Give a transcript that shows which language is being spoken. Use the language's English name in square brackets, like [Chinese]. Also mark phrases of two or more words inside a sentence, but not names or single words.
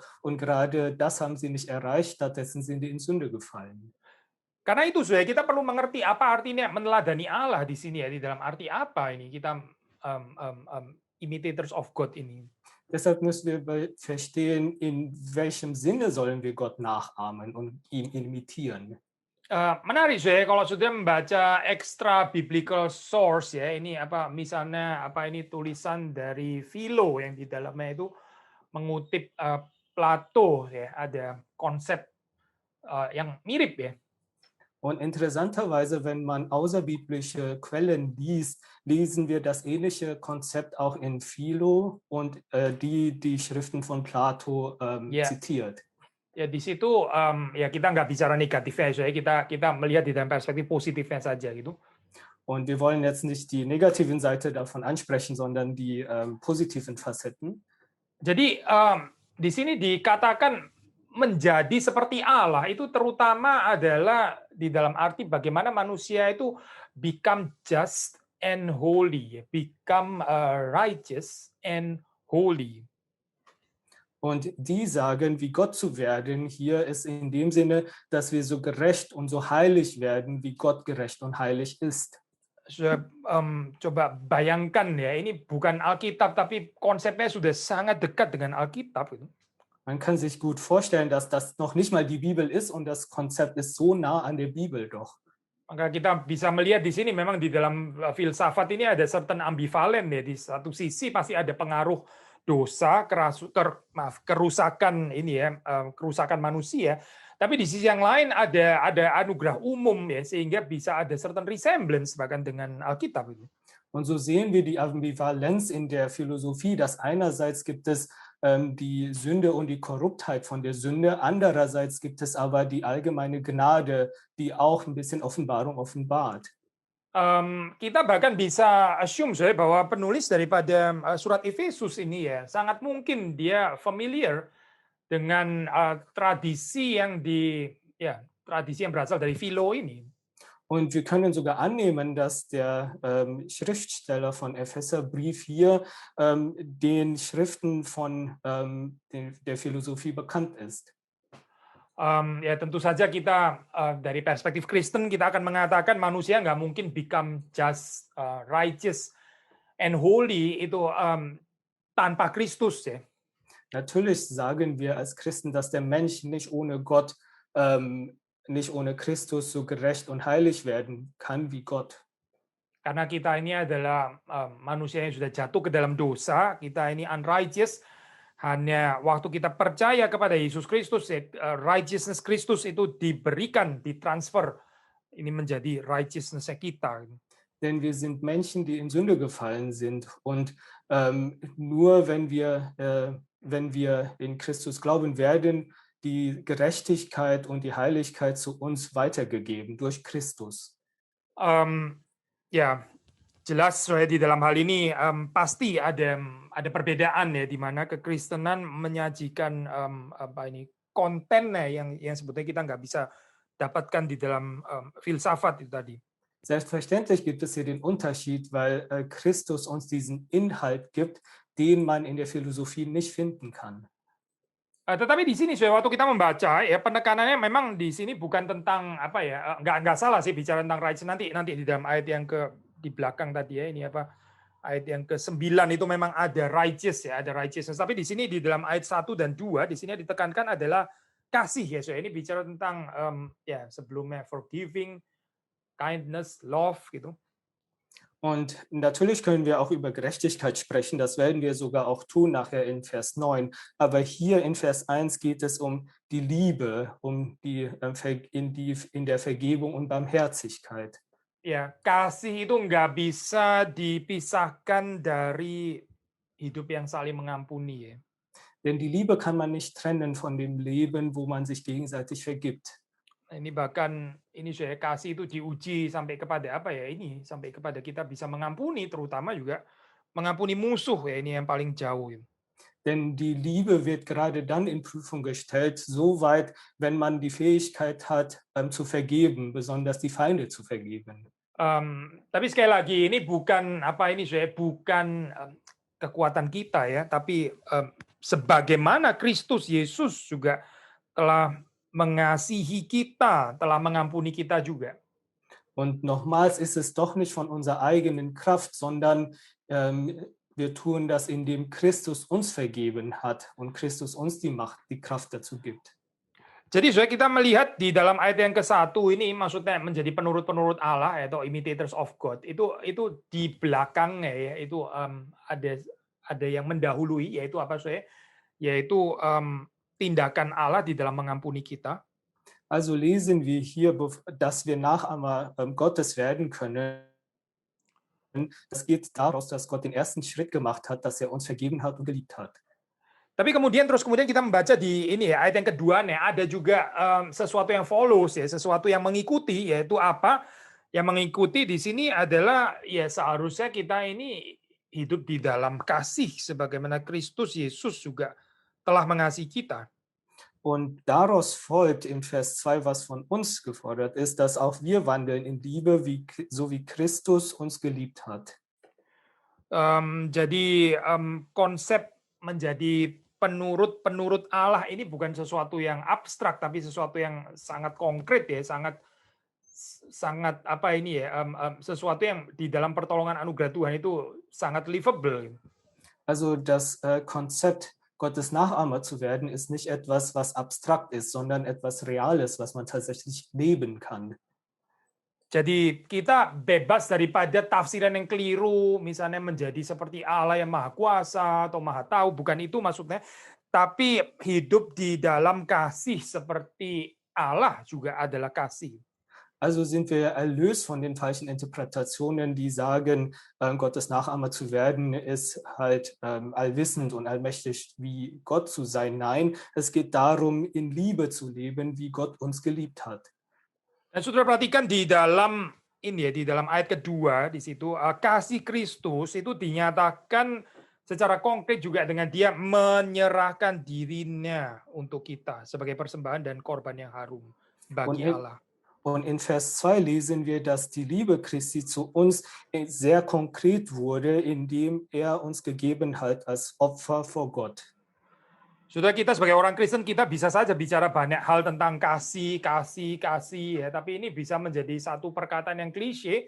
[German] Und gerade das haben sie nicht erreicht, stattdessen sind sie in Sünde gefallen. [Indonesian] Karena itu saudara, kita perlu mengerti apa artinya meneladani Allah di sini ya, di dalam arti apa ini kita [English] imitators of God [Indonesian] ini. [German] Deshalb müssen wir verstehen, in welchem Sinne sollen wir Gott nachahmen und ihn imitieren. [Indonesian] Menarik ya kalau sudah membaca [English] extra biblical source [Indonesian] ya, ini misalnya ini tulisan dari Philo yang di dalamnya itu mengutip Plato ya, ada konsep yang mirip ya. [German] Und interessanterweise, wenn man außerbiblische Quellen liest, lesen wir das ähnliche Konzept auch in Philo und die Schriften von Plato zitiert. [Indonesian] Ya di situ ya kita nggak bicara negatifnya, so ya kita melihat di dalam perspektif positifnya saja gitu. [German] Und wir wollen jetzt nicht die negativen Seite davon ansprechen, sondern die positiven Facetten. [Indonesian] Jadi di sini dikatakan menjadi seperti Allah itu terutama adalah di dalam arti bagaimana manusia itu [English] become just and holy, become righteous and holy. [German] Und die sagen, wie Gott zu werden, hier ist in dem Sinne, dass wir so gerecht und so heilig werden, wie Gott gerecht und heilig ist. [Indonesian] coba bayangkan ya, ini bukan Alkitab, tapi konsepnya sudah sangat dekat dengan Alkitab. Gitu. [German] Man kann sich gut vorstellen, dass das noch nicht mal die Bibel ist und das Konzept ist so nah an der Bibel doch. [Indonesian] Maka kita bisa melihat di sini memang di dalam filsafat ini ada certain ambivalen ya. Di satu sisi pasti ada pengaruh dosa, kerusakan ini ya, kerusakan manusia. Tapi di sisi yang lain ada anugerah umum ya, sehingga bisa ada [English] certain resemblance [Indonesian] bahkan dengan Alkitab itu. [German] Und so sehen wir die Ambivalenz in der Philosophie, dass einerseits gibt es die Sünde und die Korruptheit von der Sünde, andererseits gibt es aber die allgemeine Gnade, die auch ein bisschen Offenbarung offenbart. [Indonesian] Kita bahkan bisa assume saya bahwa penulis daripada surat Efesus ini ya sangat mungkin dia familiar dengan tradisi yang tradisi yang berasal dari Philo ini. [German] Und wir können sogar annehmen, dass der Schriftsteller von Epheserbrief hier den Schriften von der Philosophie bekannt ist. [Indonesian] Ya tentu saja kita dari perspektif Kristen kita akan mengatakan manusia nggak mungkin [English] become just, righteous and holy [Indonesian] itu tanpa Kristus ya. [German] Natürlich sagen wir als Christen, dass der Mensch nicht ohne Gott, nicht ohne Christus so gerecht und heilig werden kann wie Gott. [Indonesian] Karena kita ini adalah manusia yang sudah jatuh ke dalam dosa, kita ini unrighteous. Hanya waktu kita percaya kepada Yesus Kristus, righteousness Kristus itu diberikan, ditransfer, ini menjadi righteousness kita. [German] Denn wir sind Menschen, die in Sünde gefallen sind. Und nur wenn wir in Christus glauben, werden die Gerechtigkeit und die Heiligkeit zu uns weitergegeben durch Christus. [Indonesian] Ya, jelas di dalam hal ini pasti ada perbedaan ya, di mana kekristenan menyajikan kontennya yang sebetulnya kita nggak bisa dapatkan di dalam filsafat itu tadi. [German] Selbstverständlich gibt es hier den Unterschied, weil Christus uns diesen Inhalt gibt, den man in der Philosophie nicht finden kann. [Indonesian] Tetapi di sini waktu kita membaca ya penekanannya memang di sini bukan tentang apa ya, nggak salah sih bicara tentang righteousness, nanti di dalam ayat yang di belakang tadi ya, ini apa ayat yang ke-9 itu memang ada righteous ya, ada righteousness. Tapi di sini di dalam ayat 1 dan 2 di sini ditekankan adalah kasih ya. So ini bicara tentang sebelumnya [English] forgiving, kindness, love [Indonesian] gitu. [German] Und natürlich können wir auch über Gerechtigkeit sprechen, das werden wir sogar auch tun nachher in Vers 9. Aber hier in Vers 1 geht es um die Liebe, um in der Vergebung und Barmherzigkeit. [Indonesian] Ya, kasih itu nggak bisa dipisahkan dari hidup yang saling mengampuni ya. [German] Denn die Liebe kann man nicht trennen von dem Leben, wo man sich gegenseitig vergibt. [Indonesian] Ini bahkan ini saya kasih itu diuji sampai kepada apa ya, ini sampai kepada kita bisa mengampuni, terutama juga mengampuni musuh ya, ini yang paling jauh. [German] Denn die Liebe wird gerade dann in Prüfung gestellt, soweit, wenn man die Fähigkeit hat, zu vergeben, besonders die Feinde zu vergeben. [Indonesian] Tapi sekali lagi ini bukan apa ini saya bukan kekuatan kita ya, tapi sebagaimana Kristus Yesus juga telah mengasihi kita, telah mengampuni kita juga. [German] Und nochmals ist es doch nicht von unserer eigenen Kraft, sondern wir tun das, indem Christus uns vergeben hat und Christus uns die Macht, die Kraft dazu gibt. [Indonesian] Jadi kita melihat di dalam ayat yang ke-1 ini maksudnya menjadi penurut-penurut Allah atau [English] imitators of God. [Indonesian] Itu di belakangnya ya, itu ada yang mendahului, yaitu apa saya? Yaitu tindakan Allah di dalam mengampuni kita. [German] Also lesen wir hier, dass wir Nachahmer Gottes werden können. Das geht daraus, dass Gott den ersten Schritt gemacht hat, dass er uns vergeben hat und geliebt hat. [Indonesian] Tapi kemudian kita membaca di ini ya, ayat yang kedua nih, ada juga sesuatu yang follows ya, sesuatu yang mengikuti, yaitu apa? Yang mengikuti di sini adalah ya seharusnya kita ini hidup di dalam kasih sebagaimana Kristus Yesus juga telah mengasihi kita. [German] Und daraus folgt in Vers 2, was von uns gefordert ist, dass auch wir wandeln in Liebe, so wie Christus uns geliebt hat. [Indonesian] Jadi konsep menjadi penurut Allah ini bukan sesuatu yang abstrak, tapi sesuatu yang sangat konkret ya, sangat sangat apa ini ya, sesuatu yang di dalam pertolongan anugerah Tuhan itu sangat livable. [German] Also das Konzept, Gottes Nachahmer zu werden, ist nicht etwas, was abstrakt ist, sondern etwas Reales, was man tatsächlich leben kann. [Indonesian] Jadi kita bebas daripada tafsiran yang keliru, misalnya menjadi seperti Allah yang maha kuasa atau maha tahu, bukan itu maksudnya. Tapi hidup di dalam kasih seperti Allah juga adalah kasih. [German] Also sind wir erlöst von den falschen Interpretationen, die sagen, Gottes Nachahmer zu werden, ist halt allwissend und allmächtig wie Gott zu sein. Nein, es geht darum, in Liebe zu leben, wie Gott uns geliebt hat. [Indonesian] Dan saudara perhatikan di dalam ini ya, di dalam ayat kedua di situ kasih Kristus itu dinyatakan secara konkret juga dengan dia menyerahkan dirinya untuk kita sebagai persembahan dan korban yang harum bagi Allah. [German] Und in Vers 2 lesen wir, dass die Liebe Christi zu uns sehr konkret wurde, indem er uns gegeben hat als Opfer vor Gott. [Indonesian] Saudara, kita sebagai orang Kristen, kita bisa saja bicara banyak hal tentang kasih, ya, tapi ini bisa menjadi satu perkataan yang klise.